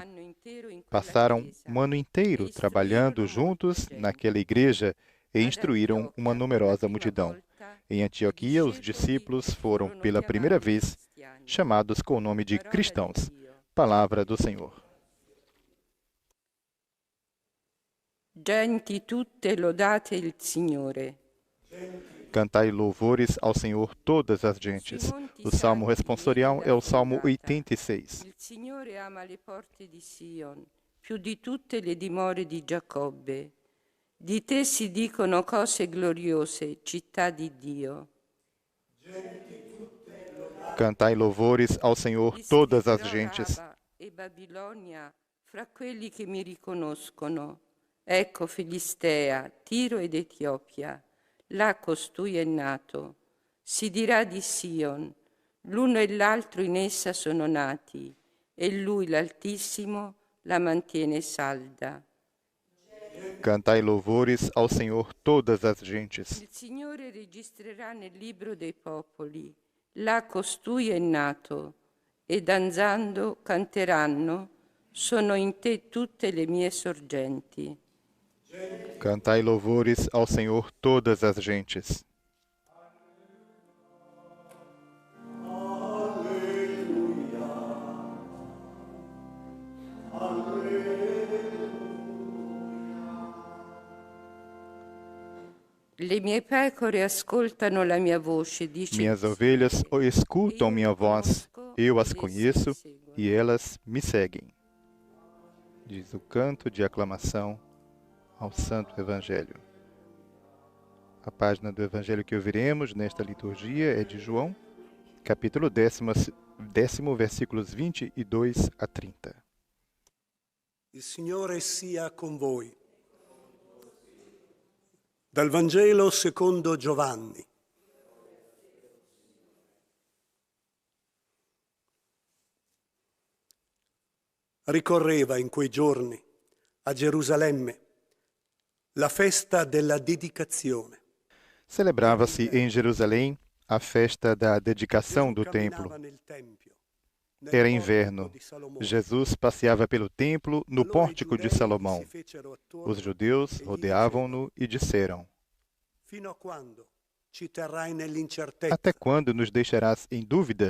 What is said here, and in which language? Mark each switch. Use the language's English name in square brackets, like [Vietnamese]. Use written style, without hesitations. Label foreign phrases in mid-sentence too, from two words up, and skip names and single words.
[Portuguese] Passaram um ano inteiro trabalhando juntos naquela igreja e instruíram uma numerosa multidão. Em Antioquia, os discípulos foram pela primeira vez chamados com o nome de cristãos. Palavra do Senhor. [Italian] Genti tutte lodate il Signore. [Portuguese] Cantai louvores ao Senhor todas as gentes. O salmo responsorial é o Salmo 86. [Italian] Il Signore ama le porte di Sion, più di tutte le dimore di Giacobbe. Di te si dicono cose gloriose, città di Dio. [Portuguese] Cantai louvores ao Senhor todas as gentes. [Italian] E Babilonia fra quelli che mi riconoscono. Ecco Filistea, Tiro ed Etiopia, là costui è nato. Si dirà di Sion, l'uno e l'altro in essa sono nati, e lui l'Altissimo la mantiene salda. [Portuguese] Cantai louvores ao Senhor todas as gentes. [Italian] Il Signore registrerà nel libro dei popoli, là costui è nato, e danzando canteranno, sono in te tutte le mie sorgenti. [Portuguese] Cantai louvores ao Senhor todas as gentes. [Italian] Le mie pecore ascoltano la mia voce, dice [Portuguese] Minhas ovelhas escutam minha voz, eu as conheço e elas me seguem. Diz o canto de aclamação ao Santo Evangelho. A página do Evangelho que ouviremos nesta liturgia é de João, capítulo 10, versículos 22 a 30. [Italian] Il Signore sia con voi. Dal Vangelo secondo Giovanni. Ricorreva in quei giorni a Gerusalemme la festa della dedicazione. [Portuguese] Celebrava-se em Jerusalém a festa da dedicação do templo. Era inverno. Jesus passeava pelo templo no pórtico de Salomão. Os judeus rodeavam-no e disseram: Até quando nos deixarás em dúvida?